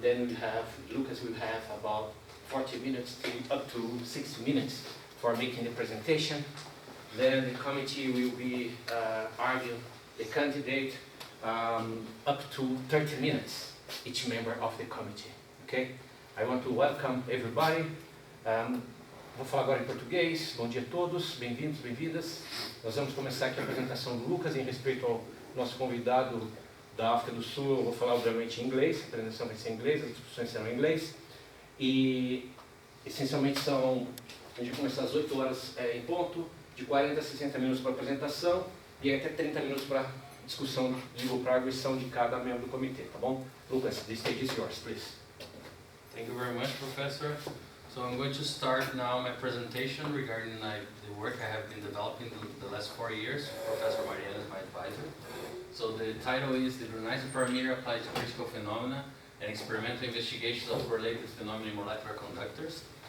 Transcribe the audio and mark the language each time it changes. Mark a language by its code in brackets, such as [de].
[en] Then Lucas will have about 40 minutes to up to 60 minutes for making the presentation. Then the committee will be arguing the candidate up to 30 minutes, each member of the committee. Okay? I want to welcome everybody. [pt] Vou falar agora em português. Bom dia a todos, bem-vindos, bem-vindas. Nós vamos começar aqui a apresentação do Lucas em respeito ao nosso convidado da África do Sul. Eu vou falar obviamente em inglês, a apresentação vai ser em inglês, as discussões serão em inglês. E essencialmente a gente vai começar às 8 horas em ponto, de 40 a 60 minutos para a apresentação e até 30 minutos para discussão, para a arguição de cada membro do comitê, tá bom? [en] Lucas, the stage is yours, please. Thank you very much, Professor. So I'm going to start now my presentation regarding the work I have been developing the last 4 years. Professor Mariana is my advisor. So the title is The Organizer Parameter Applied to Critical Phenomena and Experimental Investigations of Related Phenomena in Molecular Conductors.